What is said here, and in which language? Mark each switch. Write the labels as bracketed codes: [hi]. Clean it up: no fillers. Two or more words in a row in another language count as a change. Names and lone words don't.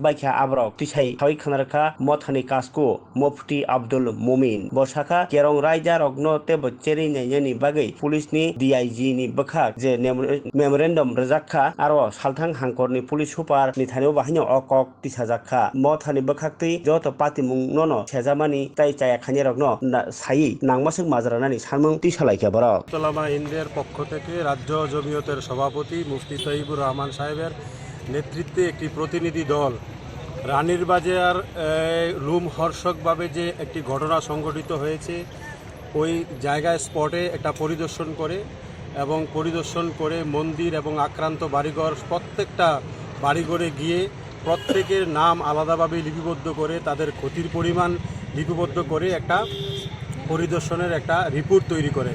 [trp] बायखा आब्रक तिसाय थावै खनारखा मथानि कास्को मुफ्ती अब्दुल मुमिन बसाखा केरं रायजा रगनो तेबो चेरि नायनि बागै पुलिसनि डीआईजी नि बखा जे मेमोरेन्डम रजाखा आरो सालथां हांकरनि पुलिस सुपार नि थानिव बाहायनो अकक तिसाजाखा मथानि बखाक्तै जत पातिमुं ननो सेजामानि ताय चाया खानि रगनो सायि नांमासुक माजारानानि सानमुं तिसालायखा बरक [bn] উলামা হিন্দের পক্ষ থেকে রাজ্য জমিয়তের সভাপতি মুফতি তৈয়বুর রহমান সাহেবের নেতৃত্বে একটি প্রতিনিধি দল রানীর বাজার রুমহর্ষকভাবে যে একটি ঘটনা সংঘটিত হয়েছে ওই জায়গায় স্পটে একটা পরিদর্শন করে এবং পরিদর্শন করে মন্দির এবং আক্রান্ত বাড়িঘর প্রত্যেকটা বাড়িঘরে গিয়ে প্রত্যেকের নাম আলাদাভাবে লিপিবদ্ধ করে তাদের ক্ষতির পরিমাণ লিপিবদ্ধ করে একটা পরিদর্শনের একটা রিপোর্ট তৈরি করে।